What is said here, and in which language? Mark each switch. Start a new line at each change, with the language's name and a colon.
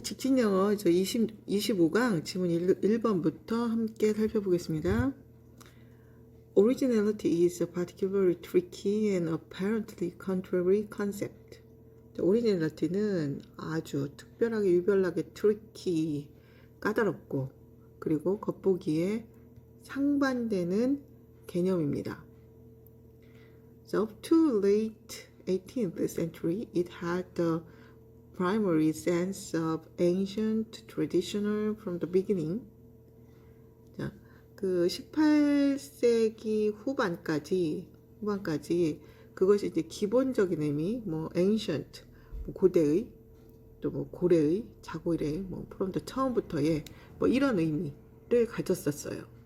Korean: 직진영어 25강 지문 1번부터 함께 살펴보겠습니다.
English: Originality is a particularly tricky and apparently contrary concept.
Korean: Originality는 아주 특별하게 유별나게 tricky, 까다롭고 그리고 겉보기에 상반되는 개념입니다.
English: So up to late 18th century, it had the primary sense of ancient, traditional from the beginning.
Korean: 자, 그 18세기 후반까지 그것이 이제 기본적인 의미, 뭐 ancient, 뭐 고대의, 또 뭐 고래의, 자고일의, 뭐 from the 처음부터의 뭐 이런 의미를 가졌었어요.